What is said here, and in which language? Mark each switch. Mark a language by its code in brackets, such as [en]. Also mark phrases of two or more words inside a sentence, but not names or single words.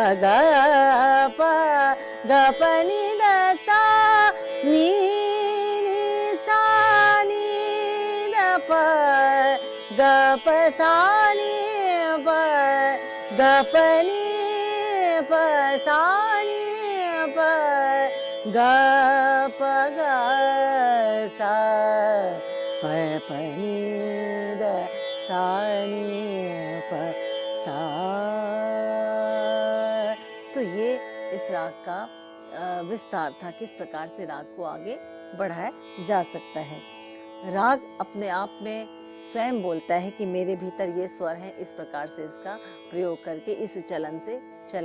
[hi] ग प, ग प नि द सा नि नि सा नि द प, ग प सा नि प, ग प नि प सा नि प, ग प ग सा, प नि द सा नि प सा। तो ये इस राग का विस्तार था, किस प्रकार से राग को आगे बढ़ाया जा सकता है। राग अपने आप में स्वयं बोलता है कि मेरे भीतर ये स्वर है, इस प्रकार से इसका प्रयोग करके इस चलन से चलें।